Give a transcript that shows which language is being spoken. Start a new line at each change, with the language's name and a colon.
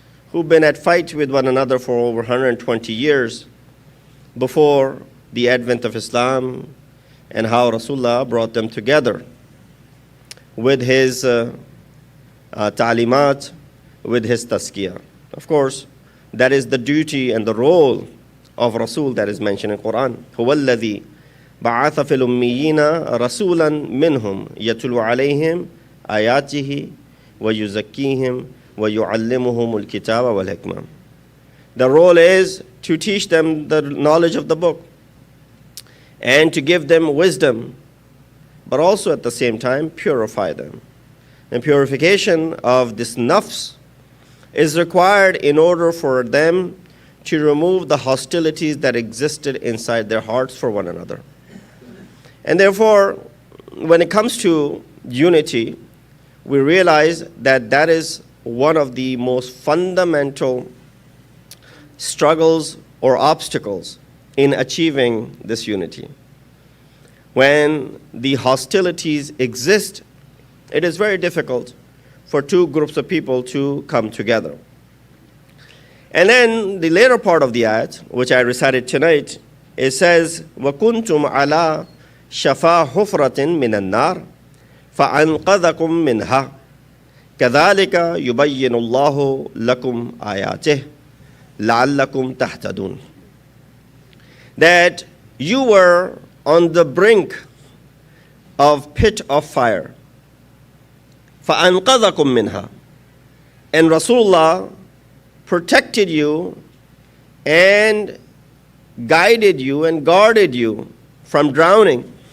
English: who've been at fight with one another for over 120 years before the advent of Islam, and how Rasulullah brought them together with his ta'limat, with his tazkiyah. Of course, that is the duty and the role of Rasul that is mentioned in Quran.
Arabic: هو الذي بعث في الأميين رسولا منهم يتلو عليهم آياته ويزكيهم ويعلمهم الكتاب والحكمة.
English: The role is to teach them the knowledge of the book and to give them wisdom, but also at the same time purify them. And purification of this nafs is required in order for them to remove the hostilities that existed inside their hearts for one another. And therefore, when it comes to unity, we realize that that is one of the most fundamental struggles or obstacles in achieving this unity. When the hostilities exist, it is very difficult for two groups of people to come together. And then the later part of the ayat, which I recited tonight, it says,
Arabic: وَكُنْتُمْ عَلَى شَفَا حُفْرَةٍ مِّنَ النَّارِ فَأَنْقَذَكُم مِّنْهَا كَذَلِكَ يُبَيِّنُ اللَّهُ لَكُمْ آيَاتِهِ لَعَلَّكُمْ تَهْتَدُونَ.
English: That you were on the brink of pit of fire.
Arabic: فَأَنْقَذَكُم مِّنْهَا.
English: And Rasulullah protected you and guided you and guarded you from drowning.